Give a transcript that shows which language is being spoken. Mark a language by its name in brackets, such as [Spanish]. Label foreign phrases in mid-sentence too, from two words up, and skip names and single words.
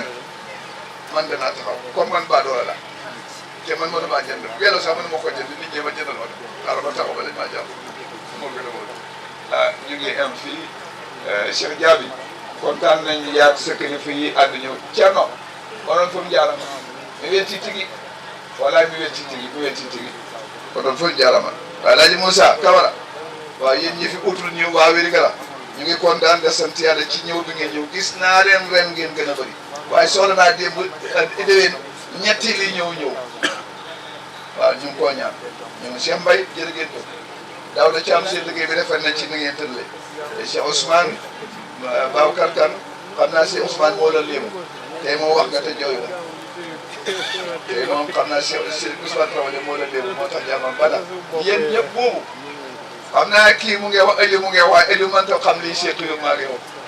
[Wolof] man danaa taxaw comme man baadoola la te man mënu maa jënd weelo sax mënu ma ko jënd nit ñi ma jëndal ma xaaral ma taxaw ba lañ maa jàpp moo gën a wóor ñu ngi am fii Cheikh Diaby kontaan nañ yaat sa kilifa yi ànd ñëw Thierno [Fula] onon fof jarama mi welti tigi wala mi welti tigi onon fof jarama [Wolof] Alaaji Moussa Camara waaw yéen ñi fi utul ñëw waa Wélingara ñu ngi kontaan de sant yàlla ci ñëw bi ngeen ñëw gis naa ren ngeen gën a bëri waaye soxla naa démb déwén ñetti li ñëw waaw ñu ngi koo ñaan ñu ngi Cheikh Mbaye jërë ngeen ko daaw da ci am seen liggéey bi defar nañ ci ni ngeen tëddee Cheikh Ousmane Babacar Kane xam naa Cheikh Ousmane moo la léemu tey moo wax nga te jooyu la tey moom xam naa Cheikh Ousmane Traoré moo la léemu moo tax jaamam bala yéen ñëpp boobu xam naa kii mu ngi wax Aliou mu ngi wax Aliou man tam xam lii Cheikh yow maa ngi wax